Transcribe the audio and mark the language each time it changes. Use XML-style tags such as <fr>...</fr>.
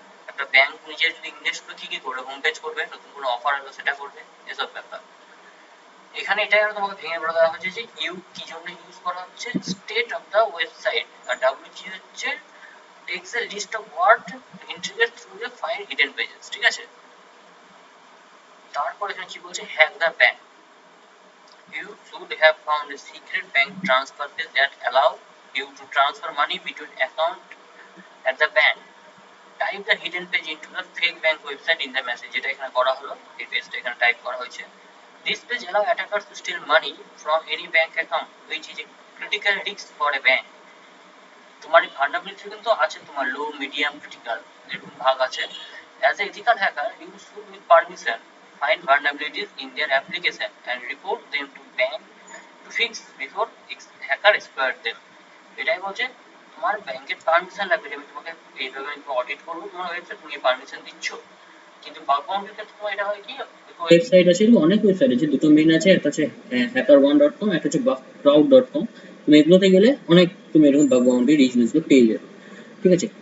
<bn>একটা ব্যাংক নিজে যদি ইনভেস্ট করে কি কি করবে, হোম পেজ করবে, নতুন কোনো অফার এলো সেটা করবে, এসব ব্যাপার। এখানে এটাই আরো তোমাকে ভেঙে বলে দেওয়া হচ্ছে যে ইউ কি জন্য ইউজ করা হচ্ছে,</bn> <en>state of the website,</en> <bn>আর WG হচ্ছে</bn> <en>takes a list of what integrated through the find hidden pages,</en> <bn>ঠিক আছে। তারপর এখানে কি বলছে,</bn> <en>hack the bank, you should have found a secret bank transfer page that allow you to transfer money between account at the bank, type the hidden page into the fake bank website in the message,</en> <bn>যেটা এখানে করা হলো, এই পেজটা এখানে type করা হয়েছে।</bn> <en>This page allow attackers to steal money from any bank account which is a critical risk for a bank।</en> <bn>তোমার এই vulnerability কিন্তু আছে, তোমার লো, মিডিয়াম, ক্রিটিক্যাল এরকম ভাগ আছে।</bn> <en>As an ethical hacker, you should with permission find vulnerabilities in their application and report them to bank to fix before hacker exploit them।</en> <bn>এটাই বলছে তোমার ব্যাংকের পারমিশন লাগবে, আমি তোমাকে এইভাবে অডিট করবো তোমার ওয়েবসাইট, তুমি পারমিশন দিচ্ছ, কিন্তু বাগ বাউন্ডারির ক্ষেত্রে তোমার এটা হয় কি, ওয়েবসাইট আছে, অনেক ওয়েবসাইট আছে, দুটো মেইন আছে, একটা হচ্ছে hacker1.com, একটা হচ্ছে bugcrowd.com। তুমি এগুলোতে গেলে অনেক তুমি এরকম বাগ বাউন্ডারি রিচ জিনিসগুলো পেয়ে যাবে, ঠিক আছে।</bn>